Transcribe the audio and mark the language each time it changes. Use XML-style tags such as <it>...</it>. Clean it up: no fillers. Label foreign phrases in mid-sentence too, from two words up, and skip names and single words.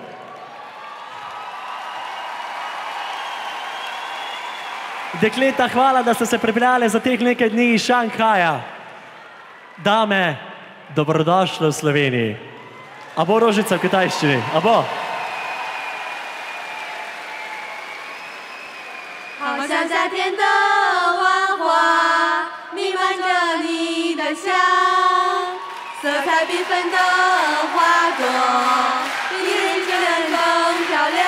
<sl>Dekleta, hvala, da ste se pripeljali za teh nekaj dni iz Šanghaja. Dame, dobrodošle v Sloveniji. A bo rožica v kitajščini? A bo?</sl> <zh>好像夏天的万花弥漫着你的香，色彩缤纷的花朵比人间更漂亮。</zh>